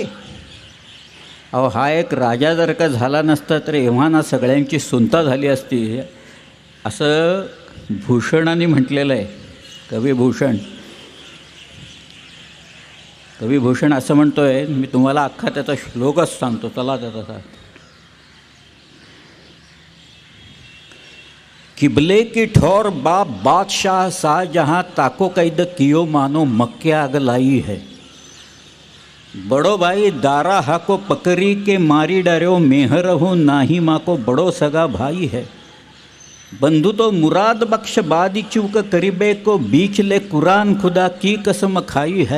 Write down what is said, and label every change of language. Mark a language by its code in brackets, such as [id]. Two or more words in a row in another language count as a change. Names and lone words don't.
[mr] अहो, हा एक राजा जर का झाला नसता तर एव्हा ना सगळ्यांची सुनता झाली असती असं भूषणाने म्हटलेलं आहे. कविभूषण असं म्हणतो आहे. मी तुम्हाला अख्खा त्याचा श्लोकच सांगतो, चला त्याचा. [bra] किबले की ठौर बादशाह शाहजहाँ ताको कैद कियो मानो मक्के आग लाई है. बड़ो भाई दारा हाको पकड़ी के मारी डार्यो मेहर हो नाही माको बड़ो सगा भाई है। बंधु तो मुराद बख्श बादी चूक करीबे को बीच ले कुरान खुदा की कसम खाई है।